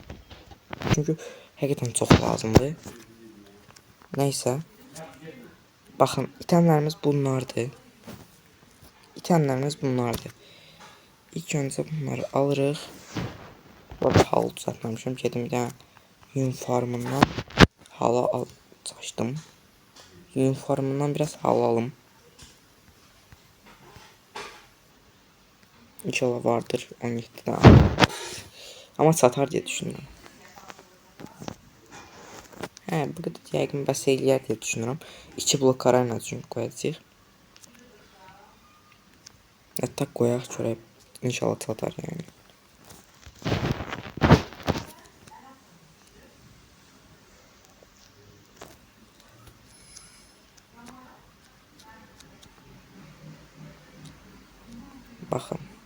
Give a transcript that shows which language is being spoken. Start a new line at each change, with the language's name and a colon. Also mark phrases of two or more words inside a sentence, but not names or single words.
Azerbaijani: Çünki həqiqətən çox lazımdır. Neysə. Baxın, itemlərimiz bunlardır. İtemlərimiz bunlardır. İlk öncə bunları alırıq. Burada halı düzəltməmişəm. Gedim bir dənə yün farmından hala açdım. Yün farmından biraz hal alım.
Turkish: İnşallah vardır 17 tane. Ama satar diye düşünüyorum.
Azerbaijani: Bu kadar yəqin bəs eləyər diye düşünürəm. 2 blok karayla çünki qoyacağıq. Hətta qoyaq görək. İnşallah satar yəni. Baxın.